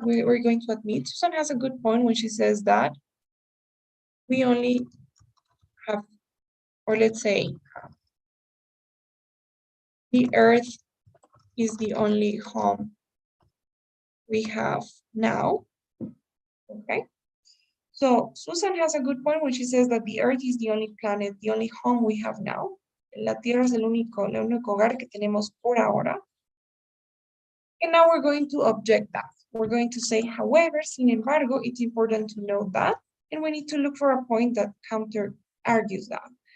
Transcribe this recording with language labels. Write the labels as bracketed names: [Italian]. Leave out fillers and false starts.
[English] We're going to admit Susan has a good point when she says that we only have, or let's say, the Earth is the only home we have now. Okay. So Susan has a good point when she says that the Earth is the only planet, the only home we have now. [Spanish] La Tierra es el único hogar que tenemos por ahora. [English] And now we're going to object that. We're going to say, however, [Spanish] sin embargo, [English] it's important to know that, and we need to look for a point that counter argues that.